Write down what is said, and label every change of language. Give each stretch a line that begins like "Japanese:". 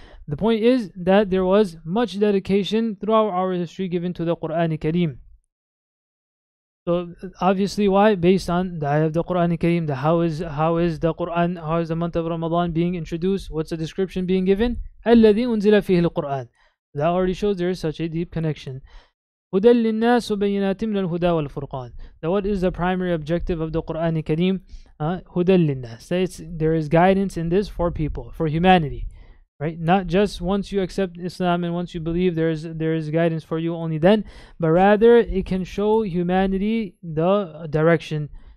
English: The point is that there was much dedication throughout our history given to the Quran Kareem. So obviously, why? Based on the ayah of the Quran Kareem, how is the Quran, how is the month of Ramadan being introduced? What's the description being given?
Arabic: الذي أنزل فيه القرآن.
English: That already shows there is such a deep connection.
Arabic: هدى للناس وبينات من الهدى والفرقان.
English: Now what is the primary objective of the Quran Kareem?
Arabic: هدى للناس.
English: There is guidance in this for people, for humanity. Right? Not just once you accept Islam and once you believe there is guidance for you only then, but rather it can show humanity the direction.